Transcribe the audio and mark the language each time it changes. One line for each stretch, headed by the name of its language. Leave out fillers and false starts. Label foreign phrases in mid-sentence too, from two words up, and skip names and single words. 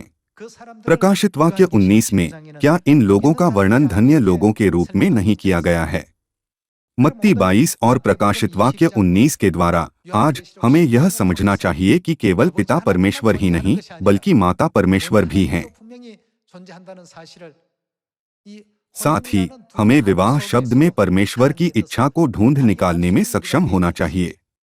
Hindi: प्रकाशित वाक्य 19 में क्या इन लोगों का वर्णन धन्य लोगों के रूप में नहीं किया गया है? मत्ती 22 और प्रकाशित वाक्य 19 के द्वारा आज हमें यह समझना चाहिए कि केवल पिता परमेश्वर ही नहीं बल्कि माता परमेश्वर भी हैं।
Korean: 존재한다는 사실을 이
Hindi: साथ ही
Korean: 혼이라는 두
Hindi: हमें
Korean: 단어
Hindi: विवाह शब्द में
Korean: 속에서도
Hindi: परमेश्वर की
Korean: 밝히는
Hindi: इच्छा
Korean: 것을
Hindi: को ढूंढ
Korean: 밝히는
Hindi: निकालने में
Korean: 시간이
Hindi: सक्षम होना चाहिए।